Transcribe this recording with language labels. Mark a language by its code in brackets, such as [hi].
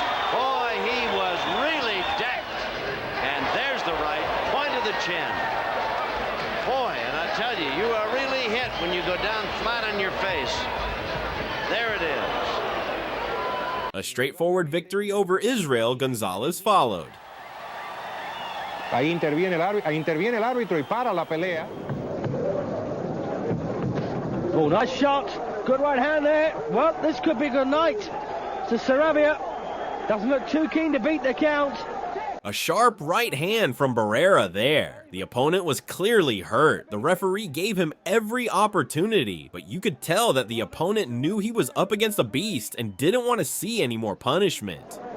[en] Boy, he was really decked. And there's the right, point of the chin. Boy, and I tell you, you are really hit when you go down flat on your face. There it is. A straightforward victory over Israel Gonzalez followed. [es] Ahí interviene el árbitro y para la pelea. [en] Oh, nice shot. Good right hand there. Well, this could be a good night to Sarabia. Doesn't look too keen to beat the count. A sharp right hand from Barrera there. The opponent was clearly hurt. The referee gave him every opportunity, but you could tell that the opponent knew he was up against a beast and didn't want to see any more punishment.